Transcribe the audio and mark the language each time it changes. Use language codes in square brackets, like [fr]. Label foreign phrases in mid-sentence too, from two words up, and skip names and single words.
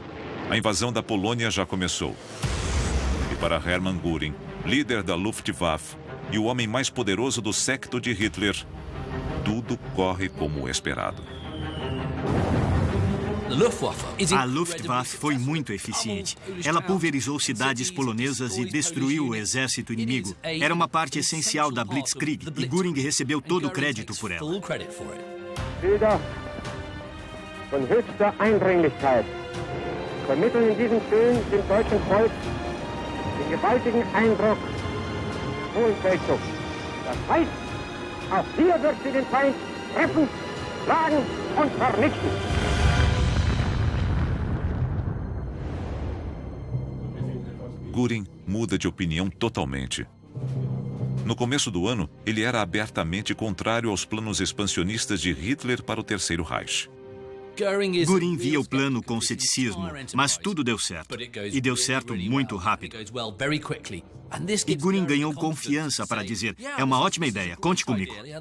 [pt] A invasão da Polônia já começou. E para Hermann Göring, líder da Luftwaffe e o homem mais poderoso do séquito de Hitler, tudo corre como esperado. A Luftwaffe foi muito eficiente. Ela pulverizou cidades polonesas e destruiu o exército inimigo. Era uma parte essencial da Blitzkrieg e Göring recebeu todo o crédito por ela. [de] Von höchster Eindringlichkeit vermitteln in diesem Film dem deutschen Volk den gewaltigen Eindruck Hohenfeldzug. Das heißt, auch hier wird sie den Feind treffen, schlagen und vernichten. [pt] Göring muda de opinião totalmente. No começo do ano, ele era abertamente contrário aos planos expansionistas de Hitler para o Terceiro Reich. Göring via o plano com ceticismo, mas tudo deu certo. E deu certo muito rápido. E Göring ganhou confiança para dizer: é uma ótima ideia, conte comigo.